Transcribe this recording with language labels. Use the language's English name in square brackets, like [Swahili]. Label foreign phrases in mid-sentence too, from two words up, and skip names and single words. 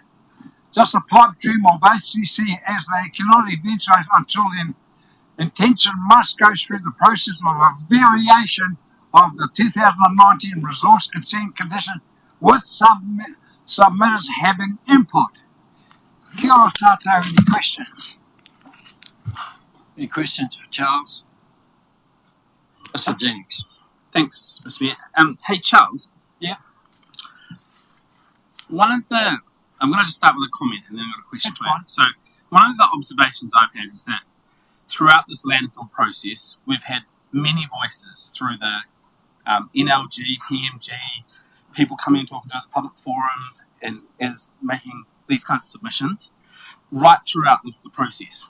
[English] Just a pipe dream of HCC as they cannot eventuate until the intention must go through the process of a variation of the 2019 resource consent condition with submitters having input. [Māori] Kia ora tātou, [English] any questions? Any questions for Charles? Mr. Jennings. Thanks, Mr. Mayor. Hey, Charles. Yeah. I'm going to just start with a comment and then I've got a question That's for you. fine. So, one of the observations I've had is that throughout this landfill process, we've had many voices through the NLG, PMG, people coming and talking to us, public forum, and as making these kinds of submissions, right throughout the process.